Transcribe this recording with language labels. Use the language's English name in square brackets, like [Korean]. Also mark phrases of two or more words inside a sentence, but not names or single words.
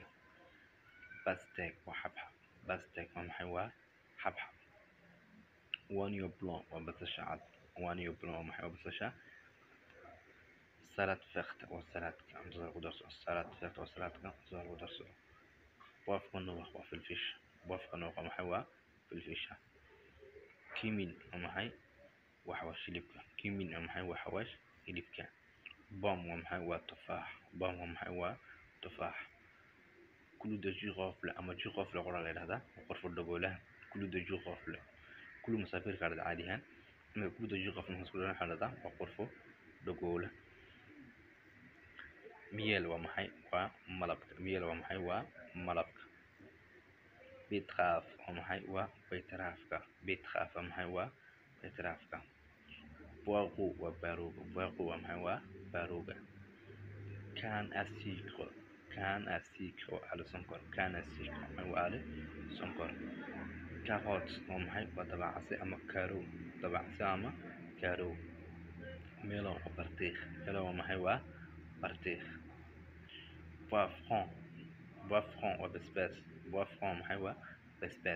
[Somali] pastèque waa xabxab, pastèque waa xabxab. [French] oignon blanc [Somali] waa basasha cad, [French] oignon blanc [Somali] waa basasha. [French] salad vert [Somali] waa saladka cuntada lagu darsado, [French] salad vert [Somali] waa saladka cuntada lagu darsado. [French] poivre noir [Somali] waa filfish, [French] poivre noir [Somali] waa filfisha. cumin waa xawaash hilibka, cumin waa xawaash hilibka. pomme waa tufaax, pomme waa tufaax. [French] clou de girofle [Somali] ama girofle qoraa la yidhahdaa qorfo dhagoolaha. [French] clou de girofle, [Somali] clou musaafirka la caadi ahaan [French] clou de girofle [Somali] waxaa la yidhahdaa waa qorfo dhagoola. miel waa malabka, miel waa malabka. betterave waa baytaraafka, betterave waa baytaraafka. poireau waa baarooga, poireau waa baarooga. [French] canne à sucre, canne à sucre [Somali] waa ale sonkor, [French] canne à sucre [Somali] waa ale sonkor. carotte waa dabacase ama kaarow, dabacase ama kaarow. melon waa bartiikh, melon waa bartiikh. poivron waa basbaas, poivron waa basbaas.